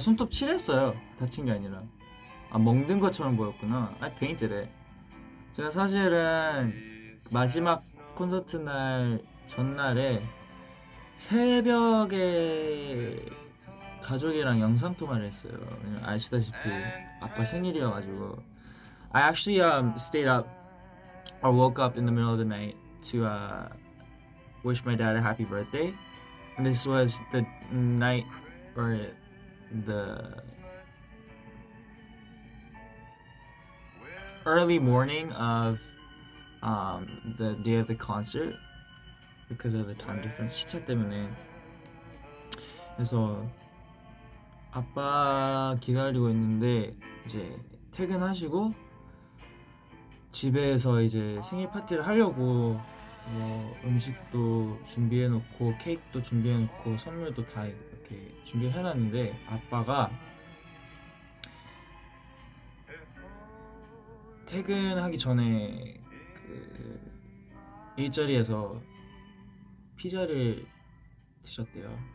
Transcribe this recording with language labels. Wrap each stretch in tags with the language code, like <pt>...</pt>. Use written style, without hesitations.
<ko>손톱 칠했어요. 다친 게 아니라. 먹는 것처럼 보였구나.</ko> <en>I painted it.</en> <ko>제가 사실은 마지막 콘서트 날 전날에 새벽에 가족이랑 영상통화를 했어요. 왜냐면 아시다시피 아빠 생일이어가지고</ko> <en>I actually stayed up or woke up in the middle of the night to wish my dad a happy birthday. And this was the night or the early morning of the day of the concert because of the time difference</en> <ko>시차 때문에. 그래서 아빠 기다리고 있는데 이제 퇴근하시고 집에서 이제 생일 파티를 하려고 뭐 음식도 준비해놓고 케이크도 준비해놓고 선물도 다 이렇게 준비해놨는데 아빠가 퇴근하기 전에 그 일자리에서 피자를 드셨대요.</ko>